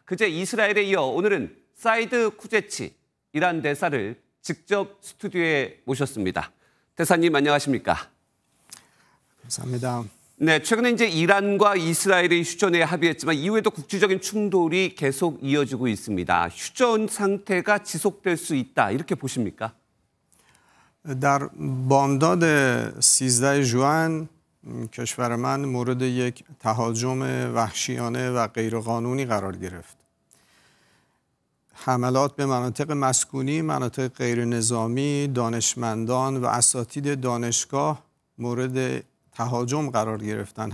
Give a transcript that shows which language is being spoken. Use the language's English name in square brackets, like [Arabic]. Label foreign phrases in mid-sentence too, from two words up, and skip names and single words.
[Korean] 그제 이스라엘에 이어 오늘은 사이드 쿠제치 이란 대사를 직접 스튜디오에 모셨습니다. 대사님 안녕하십니까? 감사합니다. 네, 최근에 이제 이란과 이스라엘이 휴전에 합의했지만 이후에도 국제적인 충돌이 계속 이어지고 있습니다. 휴전 상태가 지속될 수 있다 이렇게 보십니까? [Persian] در بامداد 13 ژوئن کشور من مورد یک تهاجم وحشیانه و غیرقانونی قرار گرفت. حملات به مناطق مسکونی، مناطق غیر نظامی، دانشمندان و اساتید دانشگاه مورد تهاجم قرار گرفتن.